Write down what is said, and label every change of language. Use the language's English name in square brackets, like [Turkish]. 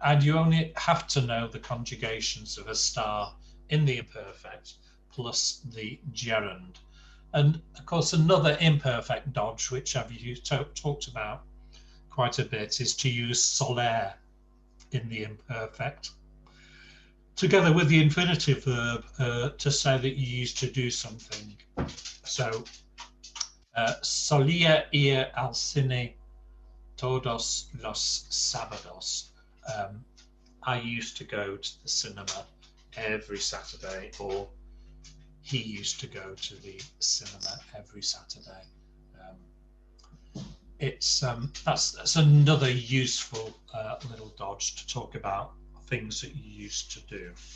[English] And you only have to know the conjugations of estar in the imperfect plus the gerund. And of course another imperfect dodge, which I've talked about quite a bit, is to use soler in the imperfect together with the infinitive verb to say that you used to do something. [Spanish] So solía ir al cine todos los sábados. [English] I used to go to the cinema every Saturday, or he used to go to the cinema every Saturday. That's another useful little dodge to talk about things that you used to do.